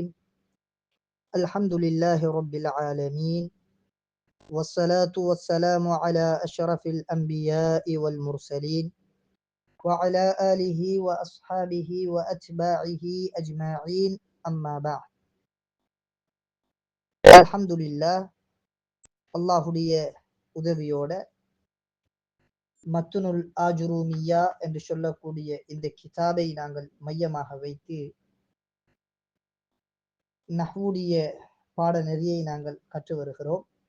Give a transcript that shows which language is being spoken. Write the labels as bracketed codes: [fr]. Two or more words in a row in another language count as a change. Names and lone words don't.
[ar] الحمد لله رب العالمين، والصلاة والسلام على أشرف الأنبياء والمرسلين وعلى آله وأصحابه وأتباعه أجمعين. أما بعد. الحمد لله. [ta] அல்லாஹுடைய உதவியோட மத்துனுல் ஆஜுரூமியா என்று சொல்லக்கூடிய இந்த கிதாபை நாங்கள் மையமாக வைத்து நஹ்வுடைய பாடநெறியை நாங்கள் கற்று வருகிறோம்.